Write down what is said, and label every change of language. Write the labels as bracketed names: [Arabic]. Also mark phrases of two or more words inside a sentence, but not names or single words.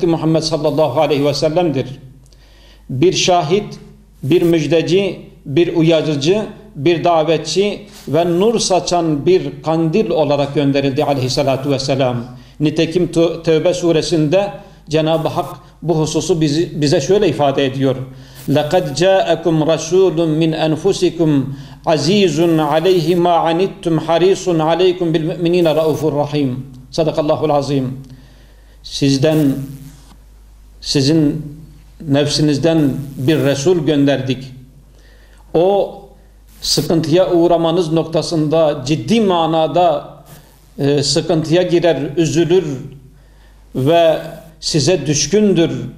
[Turkish] Muhammed [Arabic] صلى الله عليه وسلم. [Turkish] Bir şahit, bir müjdeci, bir uyarıcı, bir davetçi ve nur saçan bir kandil olarak gönderildi [Arabic] عليه الصلاة والسلام. [Turkish] Nitekim Tevbe suresinde Cenab-ı Hak bu hususu bize şöyle ifade ediyor. [Arabic] لَقَدْ جَاءَكُمْ رَسُولٌ مِّنْ أَنْفُسِكُمْ عَز۪يزٌ عَلَيْهِ مَا عَنِتْتُمْ حَر۪يسٌ عَلَيْكُمْ بِالْمُؤْمِن۪ينَ رَؤُوفٌ رَحِيمٌ صدق الله العظيم. [Turkish] Sizin nefsinizden bir Resul gönderdik. O sıkıntıya uğramanız noktasında ciddi manada sıkıntıya girer, üzülür ve size düşkündür.